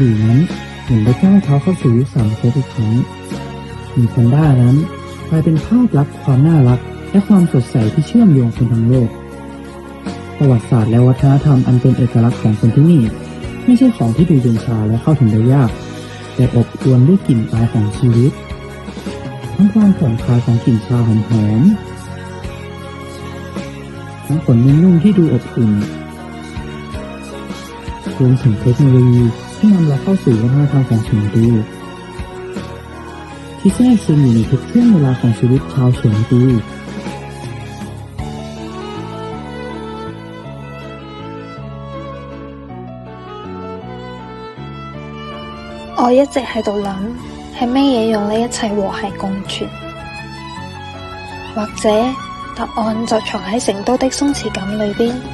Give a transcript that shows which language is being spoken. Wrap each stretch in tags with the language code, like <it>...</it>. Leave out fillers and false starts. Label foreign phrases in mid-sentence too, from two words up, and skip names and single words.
<th>ลี่นั้นเหมือนได้ก้าวเท้าเข้าสู่ยุค3อีกครั้งมีแพนด้านั้นกลายเป็นภาพลักษณ์ความน่ารักและความสดใสที่เชื่อมโยงคนทั้งโลกประวัติศาสตร์และวัฒนธรรมอันเป็นเอกลักษณ์ของคนที่นี่ไม่ใช่ของที่ดูเย็นชาและเข้าถึงได้ยากแต่อบอวลด้วยกลิ่นอายของชีวิตทั้งความผ่อนคลายของกลิ่นชาหอม ๆทั้งขนนุ่มๆที่ดูอบอุ่นรวมถึงเทคโนโลยีที่นำเราเข้าสู่วัฒนธรรมของเฉิงตูที่แทรกซึมอยู่ในทุกช่วงเวลาของชีวิตชาวเฉิงตู</th> <yue>我一直喺度諗，係咩嘢讓你一切和諧共存？或者答案就藏喺成都的鬆弛感裏邊。</yue>